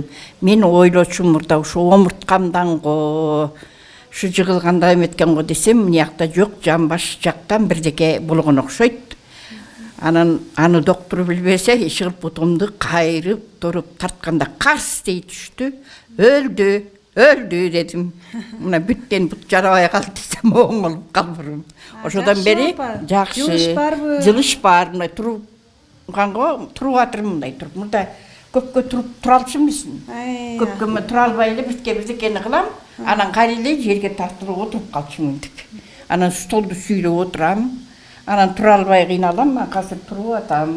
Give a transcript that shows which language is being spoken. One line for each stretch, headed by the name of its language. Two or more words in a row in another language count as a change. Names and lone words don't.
Kyrgyz: Мен ойлочумун мурда ушу омурткамдан го, ушу жыгылганда эметкен го десем, мына жакта жок, жамбаш жактан бирдеке болгон окшойт. Анан аны доктор билбесе, ишигип бутумду кайрып, туруп тартканда карс дей түштү. Өлдү дедим. Мына бүттен бут жарабай калды десем oңолуп калбырым. Ошодон бери жакшы. Жылыш барбы? Жылыш бар. Мына турганго туруп атырмын мындай туруп. Мында көпкө туруп тура алчу эмесмин. Көпкө тура албай эле бирдекени кылам. Анан кайра эле жерге тартылып отуруп калчумун деп. Анан столду сүйрөп отурам. Анан тура албай кыйналам, азыр туруп атам.